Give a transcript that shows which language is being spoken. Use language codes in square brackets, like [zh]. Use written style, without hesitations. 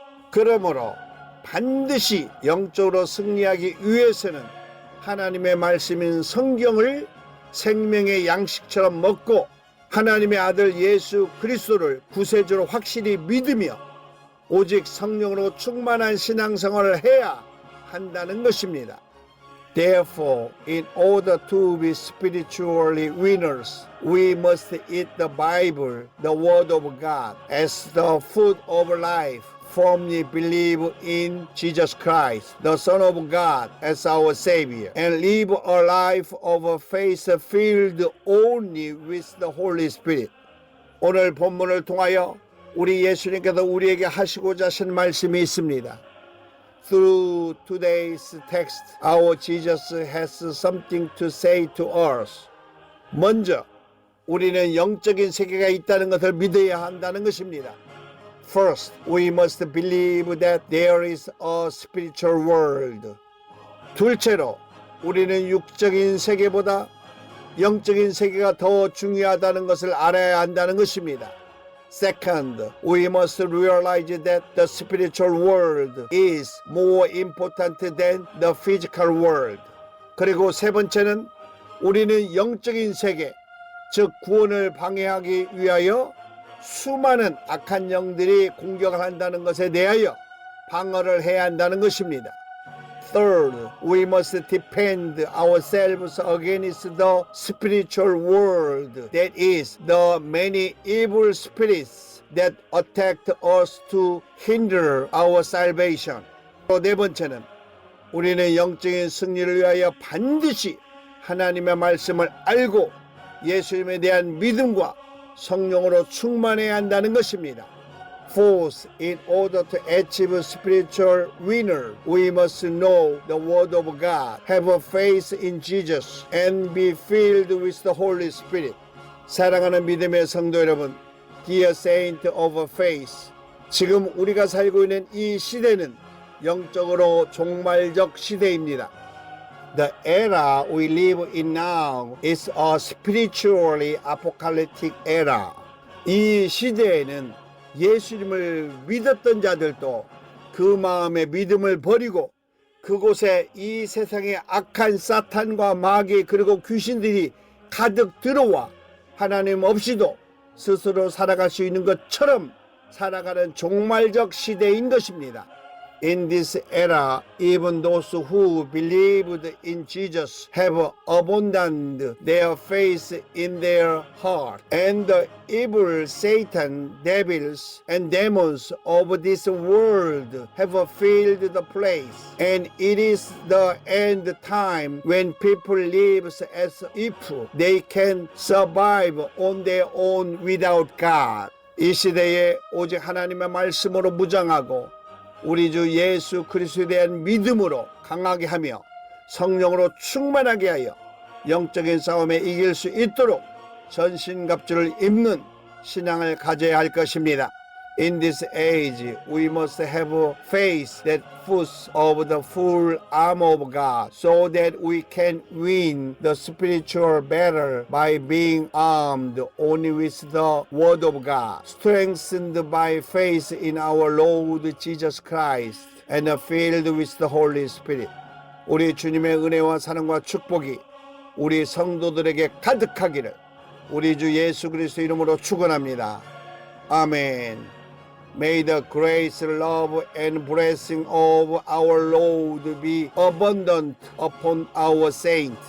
[ko] 그러므로 반드시 영적으로 승리하기 위해서는 하나님의 말씀인 성경을 생명의 양식처럼 먹고 하나님의 아들 예수 그리스도를 구세주로 확실히 믿으며 오직 성령으로 충만한 신앙생활을 해야 한다는 것입니다. [en] Therefore, in order to be spiritually winners, we must eat the Bible, the Word of God, as the food of life. Firmly believe in Jesus Christ, the Son of God, as our Savior, and live a life of faith filled only with the Holy Spirit. [ko] 오늘 본문을 통하여 우리 예수님께서 우리에게 하시고자 하신 말씀이 있습니다. [en] Through today's text, our Jesus has something to say to us. [ko] 먼저 우리는 영적인 세계가 있다는 것을 믿어야 한다는 것입니다. [en] First, we must believe that there is a spiritual world. [ko] 둘째로, 우리는 육적인 세계보다 영적인 세계가 더 중요하다는 것을 알아야 한다는 것입니다. [en] Second, we must realize that the spiritual world is more important than the physical world. [ko] 그리고 세 번째는 우리는 영적인 세계, 즉 구원을 방해하기 위하여 수많은 악한 영들이 공격을 한다는 것에 대하여 방어를 해야 한다는 것입니다. [en] Third, we must defend ourselves against the spiritual world, that is, the many evil spirits that attack us to hinder our salvation. [ko] 또 네 번째는 우리는 영적인 승리를 위하여 반드시 하나님의 말씀을 알고 예수님에 대한 믿음과 성령으로 충만해야 한다는 것입니다. [en] Fourth, in order to achieve spiritual winner, we must know the Word of God, have a faith in Jesus, and be filled with the Holy Spirit. [ko] 사랑하는 믿음의 성도 여러분, [en] Dear Saint of Faith, [ko] 지금 우리가 살고 있는 이 시대는 영적으로 종말적 시대입니다. [en] The era we live in now is a spiritually apocalyptic era. [ko] 이 시대에는 예수님을 믿었던 자들도 그 마음의 믿음을 버리고 그곳에 이 세상의 악한 사탄과 마귀 그리고 귀신들이 가득 들어와 하나님 없이도 스스로 살아갈 수 있는 것처럼 살아가는 종말적 시대인 것입니다. [en] In this era, even those who believed in Jesus have abandoned their faith in their heart. And the evil Satan, devils, and demons of this world have filled the place. And it is the end time when people live as if they can survive on their own without God. [ko] 이 시대에 오직 하나님의 말씀으로 무장하고 우리 주 예수 그리스도에 대한 믿음으로 강하게 하며 성령으로 충만하게 하여 영적인 싸움에 이길 수 있도록 전신갑주를 입는 신앙을 가져야 할 것입니다. [en] In this age, we must have faith that puts of the full armor of God so that we can win the spiritual battle by being armed only with the word of God, strengthened by faith in our Lord Jesus Christ, and filled with the Holy Spirit. [ko] 우리 주님의 은혜와 사랑과 축복이 우리 성도들에게 가득하기를 우리 주 예수 그리스도 이름으로 축원합니다. 아멘. [en] May the grace, love, and blessing of our Lord be abundant upon our saints.